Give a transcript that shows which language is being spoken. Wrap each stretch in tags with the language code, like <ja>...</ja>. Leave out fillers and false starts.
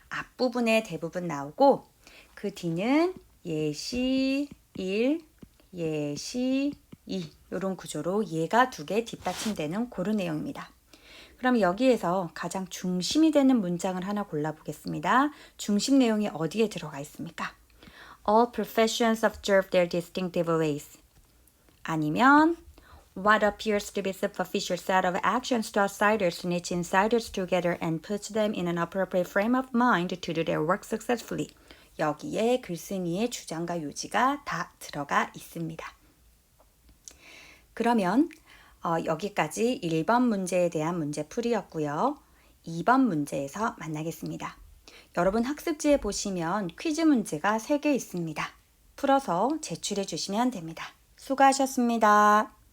<ko>앞부분에 대부분 나오고 그 뒤는 예시 1, 예시 2 이런 구조로 얘가 두 개 뒷받침되는 그런 내용입니다. 그럼 여기에서 가장 중심이 되는 문장을 하나 골라보겠습니다. 중심 내용이 어디에 들어가 있습니까?</ko> <en>All professions observe their distinctive ways. 아니면 What appears to be superficial set of actions to outsiders knits insiders together and puts them in an appropriate frame of mind to do their work successfully.</en> <ko>여기에 글쓴이의 주장과 요지가 다 들어가 있습니다. 그러면 여기까지 1번 문제에 대한 문제풀이였고요. 2번 문제에서 만나겠습니다. 여러분 학습지에 보시면 퀴즈 문제가 3개 있습니다. 풀어서 제출해 주시면 됩니다. 수고하셨습니다.</ko>